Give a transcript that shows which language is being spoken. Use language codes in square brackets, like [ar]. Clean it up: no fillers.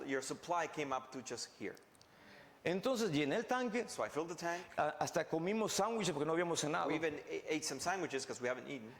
[en] your supply came up to just here. [es] Entonces llené el tanque, [en] So I filled the tank. [es] hasta comimos sándwiches porque no habíamos cenado. [en] We even ate some sandwiches because we haven't eaten.